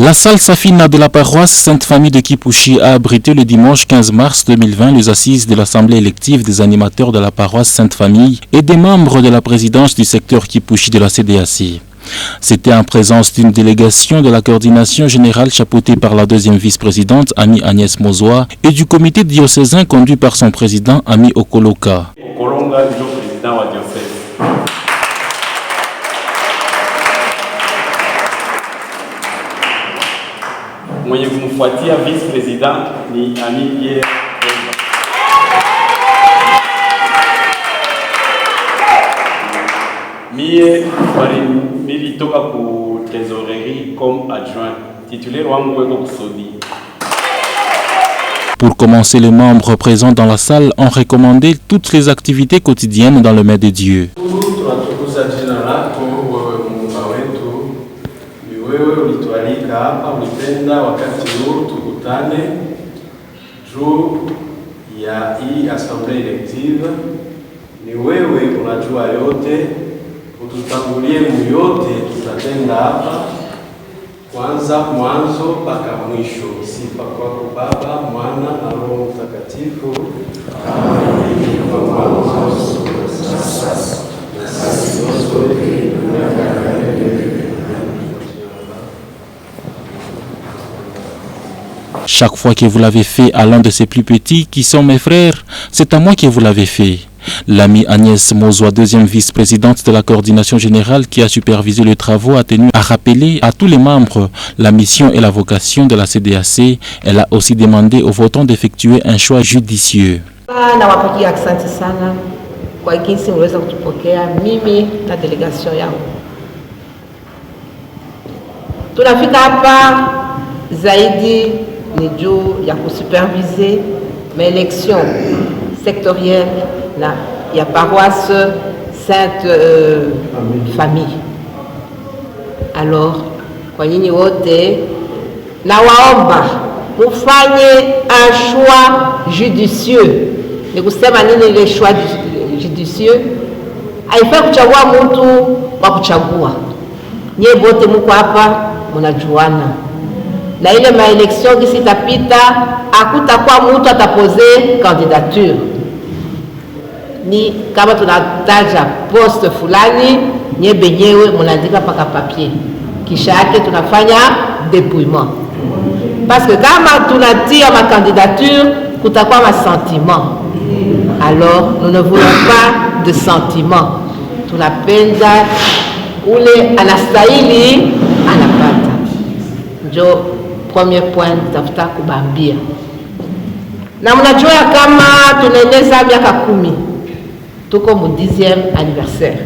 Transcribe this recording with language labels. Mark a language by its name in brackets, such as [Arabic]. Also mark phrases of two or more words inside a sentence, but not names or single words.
[French] La salle Safina de la paroisse Sainte-Famille de Kipushi a abrité le dimanche 15 mars 2020 les assises de l'Assemblée élective des animateurs de la paroisse Sainte-Famille et des membres de la présidence du secteur Kipushi de la CDAC. C'était en présence d'une délégation de la coordination générale chapeautée par la deuxième vice-présidente Ami Agnès Mozoa et du comité diocésain conduit par son président Ami Okoloka. [Swahili] Okolonga ndio président wa diocèse. Mwenye kumfuatia [French] vice president [Swahili] ni Ami Pierre. Mie nilitoka ku trésorerie [French] comme adjoint. [Swahili] Titulaire wangu weko kusodi. [French] Pour commencer, les membres présents dans la salle ont recommandé toutes les activités quotidiennes dans le mets de Dieu. [Swahili] Tunatukuza jina lako wewe Muumba wetu. Ni wewe ulitualika hapa, ulipenda wakati huu tukutane juu ya hii assemblée élective. Ni wewe unajua yote, ututangulie muyote tutatenda hapa, kwanza mwanzo mpaka mwisho. Sifa kwako Baba, Mwana na Roho Mtakatifu. [French] Chaque fois que vous l'avez fait à l'un de ces plus petits qui sont mes frères, c'est à moi que vous l'avez fait. L'ami Agnès Mozoa, deuxième vice-présidente de la coordination générale qui a supervisé les travaux, a tenu à rappeler à tous les membres la mission et la vocation de la CDAC. Elle a aussi demandé aux votants d'effectuer un choix judicieux. [Swahili] Nawapigia asante sana kwa jinsi mliweza kutupokea mimi na delegation yangu. Tunafika hapa zaidi ni juu ya kusuperviser [French] maélection sectorielle [Swahili] na ya paroisse Sainte Famille. Alors kwa nyinyi wote nawaomba mufanye [French] un choix judicieux. [Swahili] Ni kusema nini ile [French] choix judicieux? [Swahili] Haifai kuchagua mtu wa kuchagua. Nyie bote mko hapa mnajuana. Na ile maelection kisi itapita hakutakuwa mtu atapose candidature. Ni kama tunataja poste fulani, nyie benyewe mnaandika paka papier. Kisha yake tunafanya dépouillement. [French] Parce que [Swahili] kama tunatia ma candidature, kutakuwa ma sentiment. [French] Alors, nous ne voulons pas de sentiment. [Swahili] Tunapenda ule anastahili anapata. Ndio [French] premier point [Swahili] tafuta kubambia. Na mnajua kama tunaeneza miaka 10. Tuko mu 10e anniversaire.